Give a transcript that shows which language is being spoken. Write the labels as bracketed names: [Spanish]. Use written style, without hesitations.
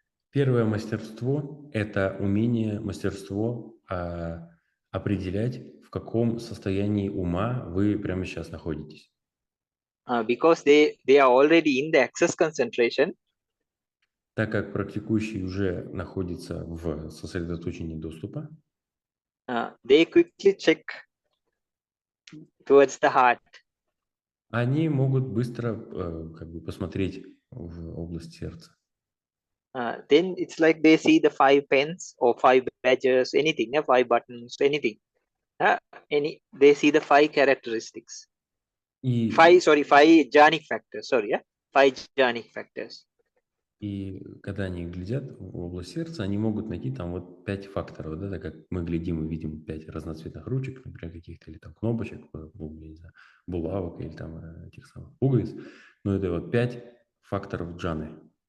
[Russian] Первое мастерство – это умение, мастерство определять, в каком состоянии ума вы прямо сейчас находитесь. [English] Because they are already in the access concentration. [Russian] Так как практикующий уже находится в сосредоточении доступа, [English] they quickly check towards the heart. [Russian] они могут быстро как бы посмотреть в область сердца. [English] Then it's like they see the 5 pens or 5 badges, anything, 5 buttons, anything. They see the 5 characteristics. 5 jhanic factors, 5 jhanic factors. [Russian] И когда они глядят в область сердца, они могут найти там вот 5 факторов, да, так как мы глядим и видим 5 разноцветных ручек, например, каких-то, или там кнопочек, не знаю, булавок или там этих самых пуговиц, но это вот 5 факторов джаны.